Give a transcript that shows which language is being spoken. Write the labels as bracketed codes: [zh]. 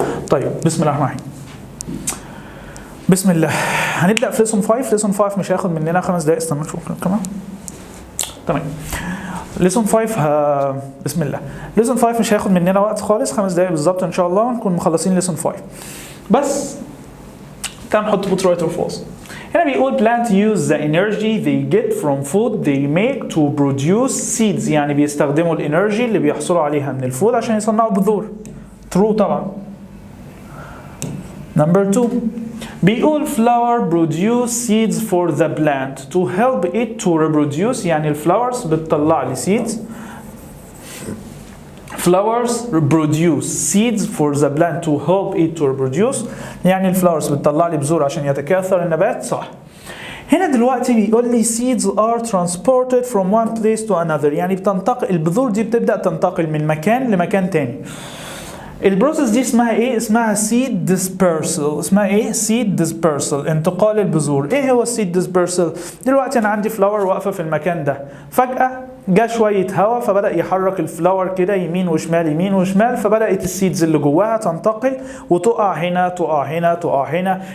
[ar] طيب بسم الله الرحمن الرحيم. بسم الله. هنبدأ في lesson 5. lesson 5 مش هياخد مننا 5 دقايق. استنى نشوف كمان. تمام. lesson 5 بسم الله. lesson 5 مش هياخد مننا وقت خالص، 5 دقايق بالظبط ان شاء الله نكون مخلصين lesson 5. بس تعال نحط [en] both right or false. [ar] هنا بيقول [en] plant use the energy they get from food they make to produce seeds. [ar] يعني بيستخدموا الانرجي اللي بيحصلوا عليها من الفود عشان يصنعوا بذور. true طبعا. [en] number 2 بيقول flower produce seeds for the plant to help it to reproduce. [ar] يعني الفلاورز بتطلع لي seeds. [en] flowers produce seeds for the plant to help it to reproduce. [ar] يعني الفلاورز بتطلع لي بذور عشان يتكاثر النبات. صح. هنا دلوقتي بيقول لي [en] seeds are transported from one place to another. [ar] يعني بتنتقل البذور دي بتبدأ تنتقل من مكان لمكان تاني. البروسيس دي اسمها ايه؟ اسمها seed dispersal. اسمها ايه؟ seed dispersal، انتقال البذور. ايه هو seed dispersal؟ دلوقتي انا عندي فلاور واقفه في المكان ده، فجأة جا شويه هواء فبدأ يحرك الفلاور كده يمين وشمال يمين وشمال، فبدأت السيدز اللي جواها تنتقل وتقع هنا تقع هنا تقع هنا.